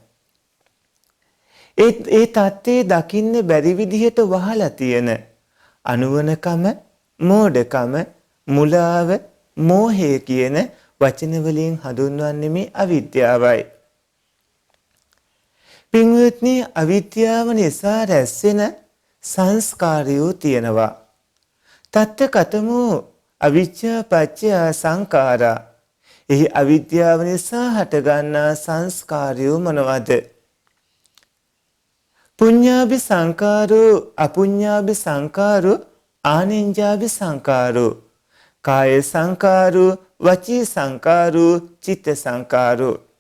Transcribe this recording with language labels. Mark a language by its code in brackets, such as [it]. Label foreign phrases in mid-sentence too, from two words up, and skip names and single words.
[si] ඒ தත්ත්වයේ දකින්න බැරි විදිහට වහලා තියෙන අනුවනකම, මෝඩකම, මුලාව, මෝහය කියන වචන වලින් හඳුන්වන්නේ මේ අවිද්‍යාවයි. පින්වත්නි අවිද්‍යාව නිසා රැස්වෙන සංස්කාරයෝ තියෙනවා. [pi] තත්ත කතමෝ අවිජ්ජා පච්චය සංඛාරා. [si] එහි අවිද්‍යාව නිසා හටගන්නා සංස්කාරයෝ මොනවද? [pi] පුඤ්ඤාභි සංඛාරෝ අපුඤ්ඤාභි සංඛාරෝ ආනිඤ්ඤාභි සංඛාරෝ කාය සංඛාරෝ වචී සංඛාරෝ චිත්ත සංඛාරෝ.